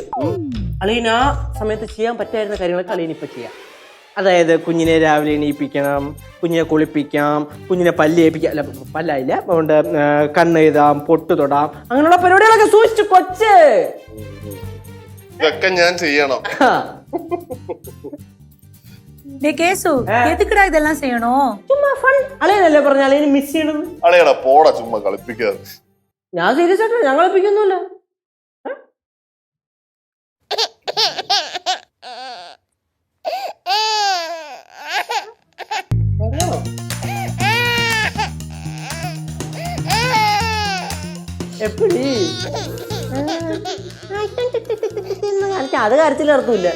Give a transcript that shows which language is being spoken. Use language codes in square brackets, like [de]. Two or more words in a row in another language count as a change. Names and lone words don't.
[ml] അളിയൻ ആ സമയത്ത് ചെയ്യാൻ പറ്റായിരുന്ന കാര്യങ്ങളൊക്കെ അളിയൻ ഇപ്പൊ ചെയ്യാം. അതായത് കുഞ്ഞിനെ രാവിലെ എണീപ്പിക്കണം, കുഞ്ഞിനെ കുളിപ്പിക്കാം, കുഞ്ഞിനെ പല്ല് ഏൽപ്പിക്കാം. അല്ല പല്ലായില്ല, അതുകൊണ്ട് കണ്ണ് എഴുതാം, പൊട്ട് തൊടാം, അങ്ങനെയുള്ള പരിപാടികളൊക്കെ സൂക്ഷിച്ചു കൊച്ച്. ഇതൊക്കെ ഞാൻ ചെയ്യണം. [ta] கேசு எதுக்குடா இதெல்லாம் செய்யணும்? [ml] ചുമ്മാ ഫൺ. അളിയനല്ലേ പറഞ്ഞ അളിയന് മിസ് ചെയ്യണം. അളയടാ പോടാ ചുമ്മാ കളിപ്പിക്കാതെ. ഞാൻ സീരിയസ് ആയിട്ട് ഞാൻ കളിപ്പിക്കൊന്നുമില്ല. എപ്പടി അത് കാര്യത്തിൽ അർത്ഥമില്ല.